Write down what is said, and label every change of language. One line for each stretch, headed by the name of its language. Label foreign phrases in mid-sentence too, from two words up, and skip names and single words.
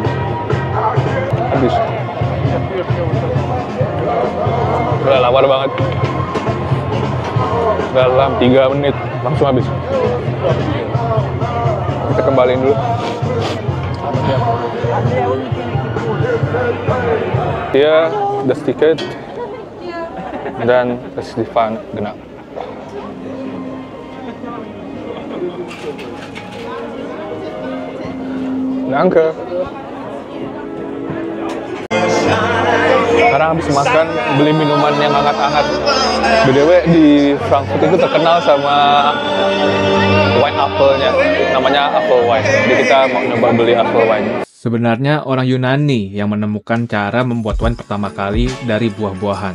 Indonesian: Habis. Udah lapar banget. Dalam 3 menit langsung habis. Kita kembaliin dulu. Dia das tiket dan
German: das die Fahne, genau. Danke.
Indonesian: Sekarang habis makan, beli minuman yang hangat-hangat. BTW di Frankfurt itu terkenal sama
English: wine apple-
Indonesian: nya, namanya
English: apple wine.
Indonesian: Jadi kita mau nyoba beli
English: apple wine.
Indonesian: Sebenarnya orang Yunani yang menemukan cara membuat wine pertama kali dari buah-buahan.